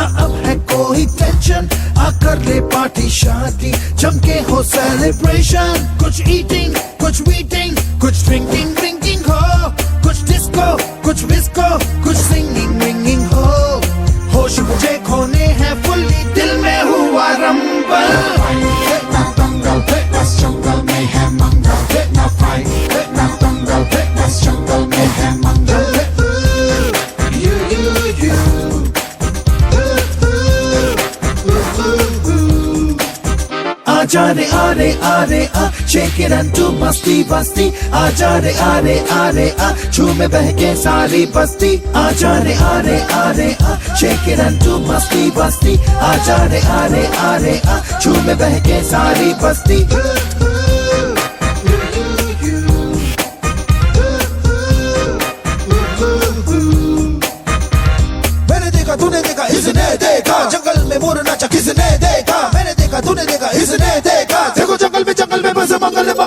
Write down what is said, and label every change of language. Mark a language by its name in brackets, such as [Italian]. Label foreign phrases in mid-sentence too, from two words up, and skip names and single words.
[Hindi] अब है कोई टेंशन आकर ले पार्टी शादी जमके हो सेलिब्रेशन कुछ ईटिंग कुछ मीटिंग कुछ ड्रिंकिंग हो कुछ डिस्को कुछ विस्को कुछ सिंगिंग विंगिंग हो होश मुझे खोने हैं फुल्ली दिल में हुआ रंबल ना दंगल बस जंगल में है मंगल ना फाइट ना दंगल बस जंगल में है मंगल आजा रे आ [English] shake it and do [Hindi] मस्ती बस्ती आजा रे आ झूमे बहके सारी बस्ती आजा रे आ [English] shake it and do [Hindi] मस्ती बस्ती आजा रे आ झूमे बहके सारी बस्ती मैंने देखा तूने देखा इसने देखा जंगल में मोर नाचा किसने देखा मैंने देखा तूने देखा इसने देखा देखो जंगल में बस मंगल